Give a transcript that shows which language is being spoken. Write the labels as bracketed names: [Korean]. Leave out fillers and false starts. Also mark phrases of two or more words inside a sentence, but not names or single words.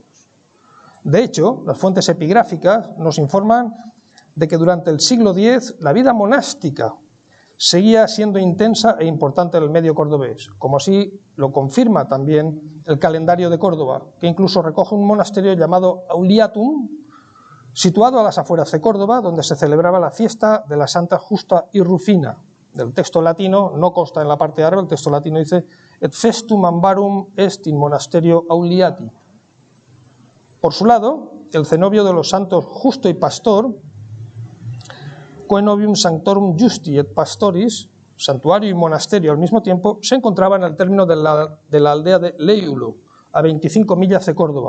[Spanish] De hecho, las fuentes epigráficas nos informan de que durante el siglo X la vida monástica seguía siendo intensa e importante en el medio cordobés, como así lo confirma también el calendario de Córdoba, que incluso recoge un monasterio llamado Auliatum, situado a las afueras de Córdoba, donde se celebraba la fiesta de la Santa Justa y Rufina. Del texto latino no consta en la parte árabe, el texto latino dice [Latin] et festum ambarum est in monasterio Auliati. [Spanish] Por su lado, el cenobio de los santos Justo y Pastor, [Latin] Coenobium Sanctorum Justi et Pastoris, [Spanish] santuario y monasterio al mismo tiempo, se encontraba en el término de la aldea de Leiulo, a 25 millas de Córdoba.